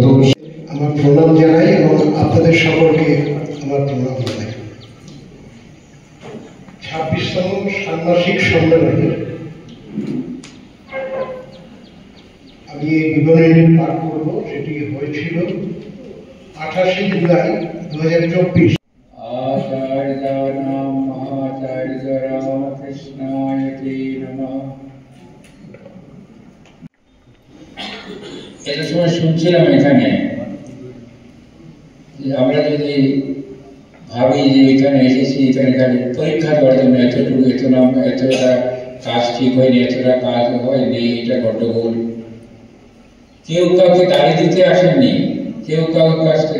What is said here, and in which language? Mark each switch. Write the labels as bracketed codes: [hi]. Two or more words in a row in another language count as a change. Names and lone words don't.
[bn] আমার প্রণাম জানাই এবং আপনাদের সকলকে আমার প্রণাম জানাই। 26তম ষান্মাসিক সম্মেলনে আমি এই বিবরণী পাঠ করব। সেটি হয়েছিল 28 জুলাই 2024। [sa] आचार्याणां महाचार्य रामकृष्णाय ते नमः। [bn] একটা সময় শুনছিলাম এখানে যে আমরা যদি ভাবি যে এখানে এসেছি, এখানে খালি পরীক্ষা দেওয়ার জন্য এতটুকু, এতটা কাজ ঠিক হয়নি, এতটা কাজ হয়নি, এটা গন্ডগোল, কেউ কাউকে গালি দিতে আসেননি, কেউ কাউকে কাছ থেকে